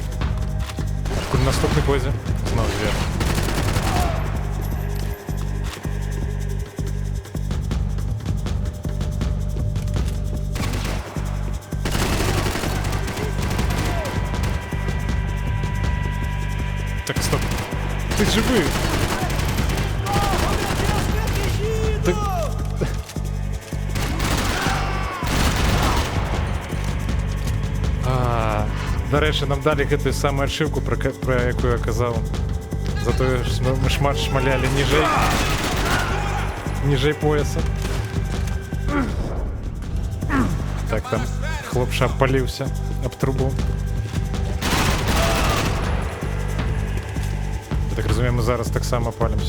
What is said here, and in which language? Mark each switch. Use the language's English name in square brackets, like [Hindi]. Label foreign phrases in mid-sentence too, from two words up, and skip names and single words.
[Russian] В наступной позе. Снова вверх. Так, стоп. [Ukrainian] Ты живый. Ты... До речі, нам далі [Belarusian] гэтую самую [Ukrainian] ачивку, про яку я казав. За то, що ми шмат шмаляли ніжей пояса. Так, там хлопша обпалився об трубу. Я так розумію, ми зараз так само палимося.